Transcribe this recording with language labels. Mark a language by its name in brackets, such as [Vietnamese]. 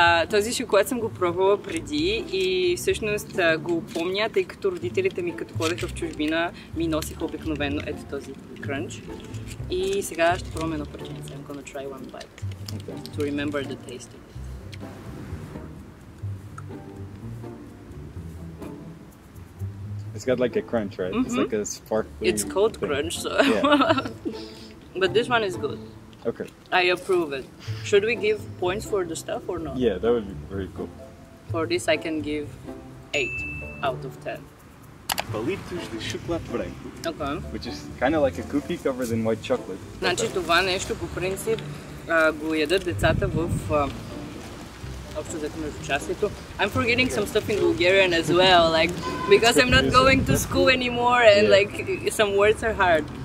[Bulgarian] Този шоколад съм го пробвала преди и всъщност го помня, тъй като родителите ми, като ходеха в чужбина, ми носиха обикновено ето този крънч. И сега ще пробвам едно парченце. [English] I'm gonna try one bite. Okay. To remember the taste of it. It's got like a crunch, right? It's like a sparkling. It's called thing. crunch, so. Yeah. But this one is good. Okay. I approve it. Should we give points for the stuff or not? Yeah, that would be very cool. For this I can give 8 out of 10. [Portuguese] Palitos de chocolate branco, [English] Okay. which is kind of like a cookie covered in white chocolate. [Bulgarian] Значи това нещо по принцип го ядат децата в общо взето междучасието. [English] I'm forgetting some stuff in Bulgarian as well, like because I'm not going to school anymore and like some words are hard.